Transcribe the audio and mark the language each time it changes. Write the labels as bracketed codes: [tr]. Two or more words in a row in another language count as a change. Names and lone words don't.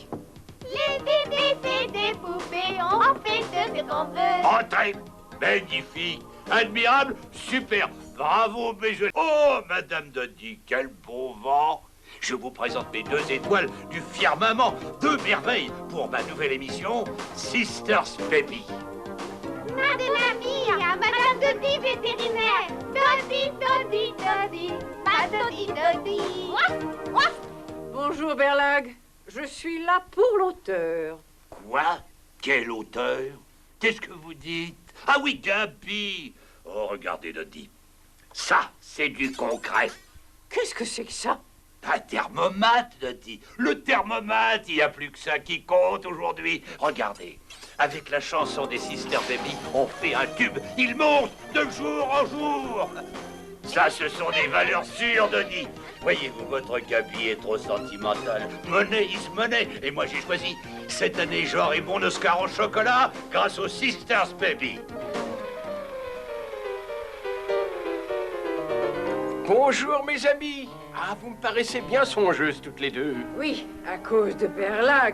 [fr] Les bébés, c'est des poupées, on en fait ce qu'on veut. Entrez. Magnifique, admirable, super. Bravo, mes jeunes. Oh, Madame Dodi, quel beau vent. Je vous présente mes 2 étoiles du firmament, 2 merveilles pour ma nouvelle émission, Sisters Baby. Madame Mia, Madame Dodi vétérinaire. Dodi, Dodi, Dodi, ma Dodi, Dodi. Ouaf, ouaf. Bonjour, Berlag. Je suis là pour l'auteur. Quoi? Quel auteur? Qu'est-ce que vous dites? Ah oui, Gabi. Oh, regardez, Dodi. Ça, c'est du concret. Qu'est-ce que c'est que ça? Un thermomètre, Dodi. Le thermomètre, il n'y a plus que ça qui compte aujourd'hui. Regardez, avec la chanson des Sister Baby, on fait un tube. Il monte de jour en jour. Ça, ce sont des valeurs sûres, Dodi. Voyez-vous, votre Gabi est trop sentimentale. [en] Money is money. [fr] Et moi, j'ai choisi cette année genre et mon Oscar au chocolat grâce aux Sisters Baby. Bonjour, mes amis. Ah, vous me paraissez bien songeuses toutes les deux. Oui, à cause de Berlag.